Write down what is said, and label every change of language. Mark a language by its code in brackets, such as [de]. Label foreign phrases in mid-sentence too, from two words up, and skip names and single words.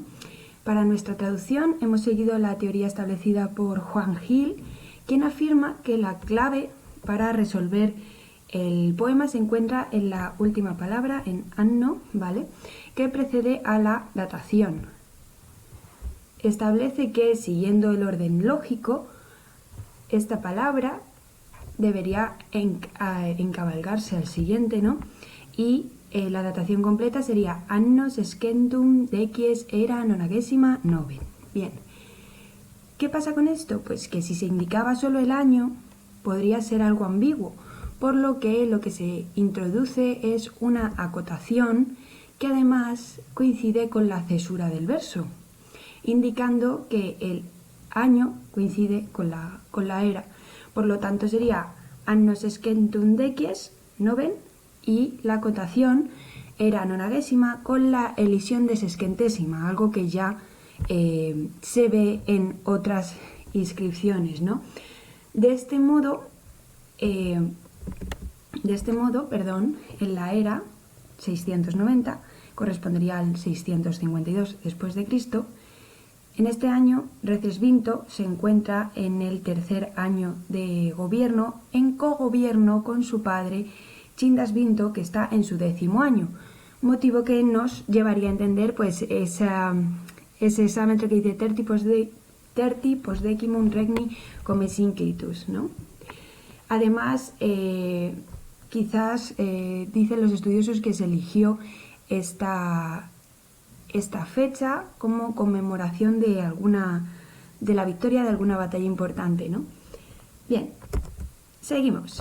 [es] Para nuestra traducción hemos seguido la teoría establecida por Juan Gil, quien afirma que la clave para resolver el poema se encuentra en la última palabra, en anno, ¿vale?, que precede a la datación. Establece que, siguiendo el orden lógico, esta palabra debería encabalgarse al siguiente, ¿no? Y la datación completa sería [la] anno sescentum decies era nonagesima noven. [es] Bien. ¿Qué pasa con esto? Pues que si se indicaba solo el año, podría ser algo ambiguo, por lo que se introduce es una acotación que además coincide con la cesura del verso, indicando que el año coincide con la era. Por lo tanto sería [la] anno sescentum decies noven, [es] y la acotación era nonagésima con la elisión de sesquentésima, algo que ya se ve en otras inscripciones, ¿no? De este modo, en la era 690, correspondería al 652 después de Cristo. En este año, Recesvinto se encuentra en el tercer año de gobierno, en cogobierno con su padre Chindasvinto, que está en su 10º año, motivo que nos llevaría a entender pues ese examen que dice [la] terti postdecimum regni come sincitus, [es] ¿no? Además, quizás dicen los estudiosos que se eligió esta fecha como conmemoración de la victoria de alguna batalla importante, ¿no? Bien, seguimos.